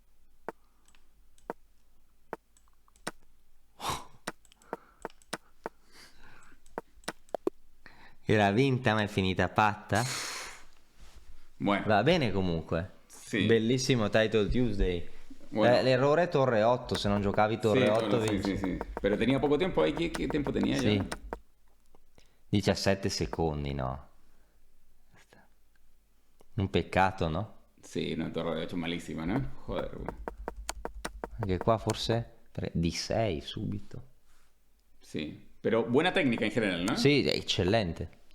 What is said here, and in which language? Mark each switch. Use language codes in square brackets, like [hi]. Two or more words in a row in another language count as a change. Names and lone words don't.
[it] Era vinta ma è finita patta. [es] Bueno, [it] Va bene comunque. sì. Bellissimo Title Tuesday. [es] Bueno. [it] L'errore è torre 8, se non giocavi torre [es] Sí, 8 bueno, sí, [it] vinci. [es] sí, sí. Pero tenía poco tiempo ahí. ¿Qué tiempo tenía [it] Sì. [es] ya? [it] 17 secondi, no. Un peccato, no? [es] Sí, no, torre de 8 malísima, ¿no? Joder, weón. [it] Anche qua forse di 6 subito. [es] Sí. Pero buena técnica en general, ¿no? [it] Sì, è eccellente.